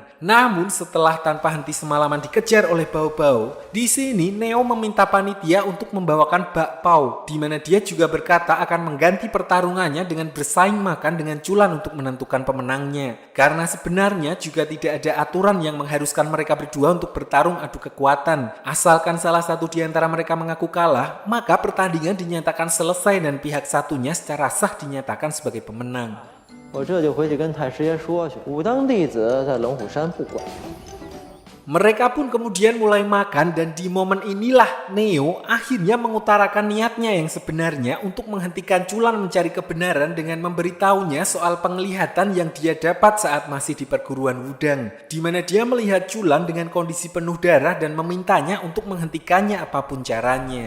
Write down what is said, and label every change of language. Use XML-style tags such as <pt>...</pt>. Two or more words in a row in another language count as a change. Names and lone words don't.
<id>Namun setelah tanpa henti semalaman dikejar oleh Bao, di sini Neo meminta panitia untuk membawakan bakpao, di mana dia juga berkata akan mengganti pertarungannya dengan bersaing makan dengan Chulan untuk menentukan pemenangnya. Karena sebenarnya juga tidak ada aturan yang mengharuskan mereka berdua untuk bertarung adu kekuatan. Asalkan salah satu di antara mereka mengaku kalah, maka pertandingan dinyatakan selesai dan pihak satunya secara sah dinyatakan sebagai pemenang.</id> <zh>我这就回去跟太师爷说去，武当弟子在龙虎山不管。</zh> <id>Mereka pun kemudian mulai makan dan di momen inilah Neo akhirnya mengutarakan niatnya yang sebenarnya untuk menghentikan Chulan mencari kebenaran dengan memberitahunya soal penglihatan yang dia dapat saat masih di perguruan Wudang, di mana dia melihat Chulan dengan kondisi penuh darah dan memintanya untuk menghentikannya apapun caranya.</id>